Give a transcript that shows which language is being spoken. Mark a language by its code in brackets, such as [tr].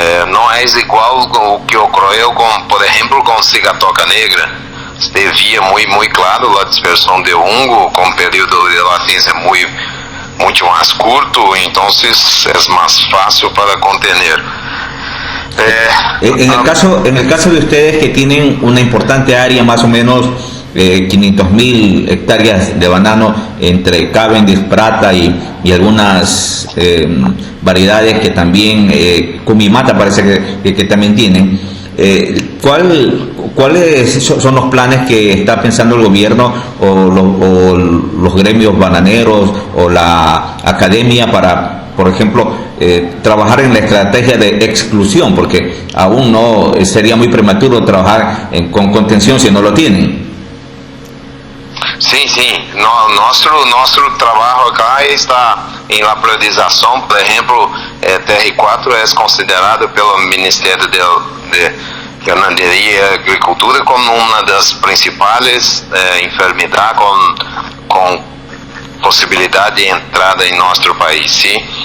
[pt] Não é igual o que ocorreu com, por exemplo, com cigatoca negra. Você via muito claro a dispersão de hongo com período de latência muito mais curto, então é mais fácil para contener. [es] En el caso de ustedes que tienen una importante área, más o menos 500.000 hectáreas de banano entre Cavendish, Prata y algunas variedades que también, Cumimata parece que también tienen, ¿cuáles son los planes que está pensando el gobierno o los gremios bananeros o la academia para, por ejemplo, trabajar en la estrategia de exclusión? Porque aún no sería muy prematuro trabajar con contención si no lo tienen. [pt] Sim, nosso trabalho acá está em la priorização. Por exemplo, TR4 é considerado pelo Ministério de Ganaderia e Agricultura como uma das principais enfermidades com possibilidade de entrada em nosso país. Sim?